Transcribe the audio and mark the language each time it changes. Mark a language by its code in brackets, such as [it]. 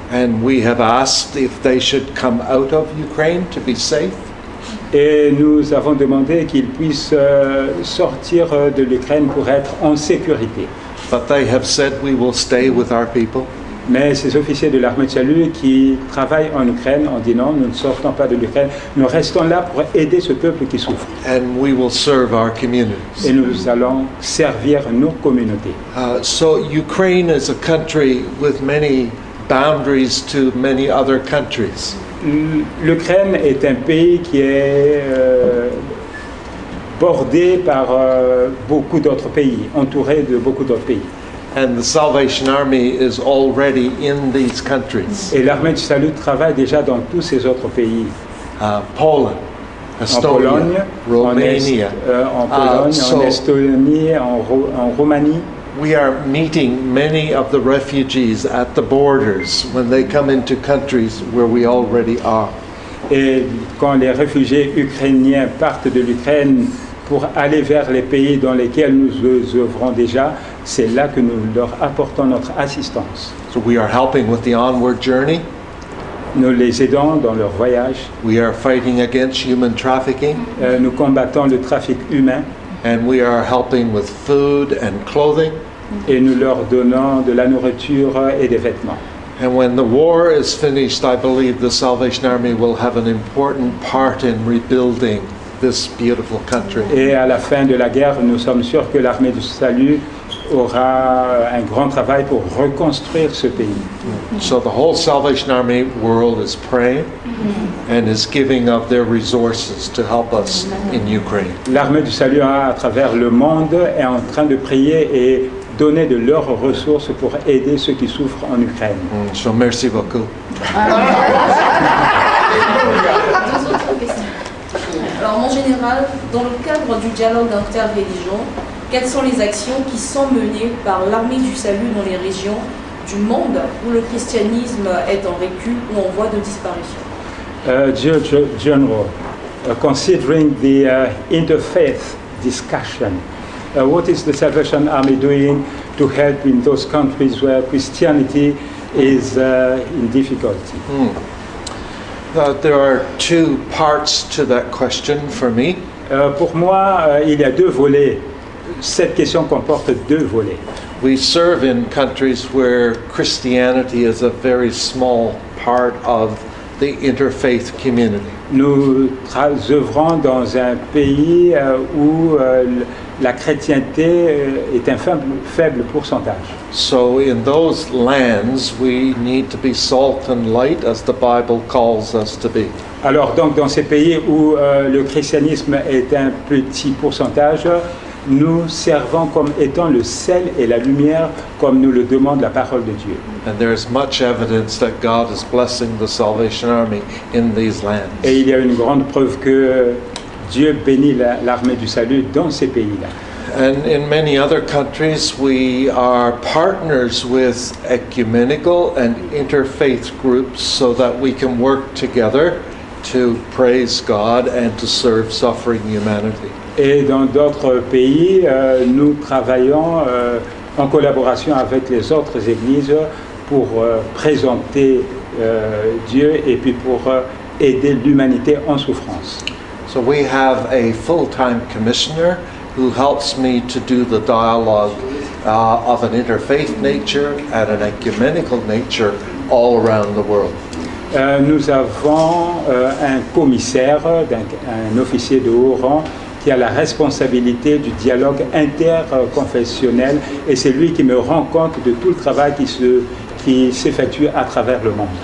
[en] And we have asked if they should come out of Ukraine to be safe. [fr] Et nous avons demandé qu'ils puissent sortir de l'Ukraine pour être en sécurité. [en] But they have said we will stay with our people. [fr] Mais ces officiers de l'armée de salut qui travaillent en Ukraine ont dit non, nous ne sortons pas de l'Ukraine, nous restons là pour aider ce peuple qui souffre. [en] And we will serve our communities. [fr] Et nous allons servir nos communautés. [en] So Ukraine is a country with many boundaries to many other countries. [fr] L'Ukraine est un pays qui est bordé par beaucoup d'autres pays, entouré de beaucoup d'autres pays. [en] And the Salvation Army is already in these countries. [fr] Et l'armée du salut travaille déjà dans tous ces autres pays. [en] Poland, [fr] En [en] Estonia, [fr] Pologne, [en] Romania. [fr] en Estonie, en Roumanie. [en] We are meeting many of the refugees at the borders when they come into countries where we already are. [fr] Et quand les réfugiés ukrainiens partent de l'Ukraine pour aller vers les pays dans lesquels nous œuvrons déjà, c'est là que nous leur apportons notre assistance. [en] So we are helping with the onward journey. [fr] Nous les aidons dans leur voyage. [en] We are fighting against human trafficking. [fr] Nous combattons le trafic humain. [en] And we are helping with food and clothing. [fr] Et nous leur donnons de la nourriture et des vêtements. [en] And when the war is finished, I believe the Salvation Army will have an important part in rebuilding this beautiful country. [fr] Et à la fin de la guerre, nous sommes sûrs que l'armée du salut aura un grand travail pour reconstruire ce pays. [en] So the whole Salvation Army world is praying and is giving of their resources to help us in Ukraine. [fr] L'armée du salut à travers le monde est en train de prier et donner de leurs ressources pour aider ceux qui souffrent en Ukraine. So merci beaucoup. Deux autres questions. Alors, en général, dans le cadre du dialogue interreligion, quelles sont les actions qui sont menées par l'armée du salut dans les régions du monde où le christianisme est en recul ou en voie de disparition? [en] General, considering the interfaith discussion, what is the Salvation Army doing to help in those countries where Christianity is in difficulty? There are two parts to that question for me. [fr] Pour moi, il y a deux volets. Cette question comporte deux volets. [en] We serve in countries where Christianity is a very small part of the interfaith community. [fr] Nous œuvrons dans un pays où la chrétienté est un faible pourcentage. [en] So in those lands, we need to be salt and light, as the Bible calls us to be. [fr] Alors donc dans ces pays où le christianisme est un petit pourcentage, nous servons comme étant le sel et la lumière, comme nous le demande la parole de Dieu. [en] And there is much evidence that God is blessing the Salvation Army in these lands. [fr] Et il y a une grande preuve que Dieu bénit l'armée du salut dans ces pays-là. [en] And in many other countries, we are partners with ecumenical and interfaith groups so that we can work together to praise God and to serve suffering humanity. [fr] Et dans d'autres pays, nous travaillons en collaboration avec les autres églises pour présenter Dieu et puis pour aider l'humanité en souffrance. [en] So we have a full-time commissioner who helps me to do the dialogue of an interfaith nature and an ecumenical nature all around the world. [fr] Nous avons un commissaire, un officier de haut rang, qui a la responsabilité du dialogue interconfessionnel et c'est lui qui me rend compte de tout le travail qui s'effectue à travers le monde.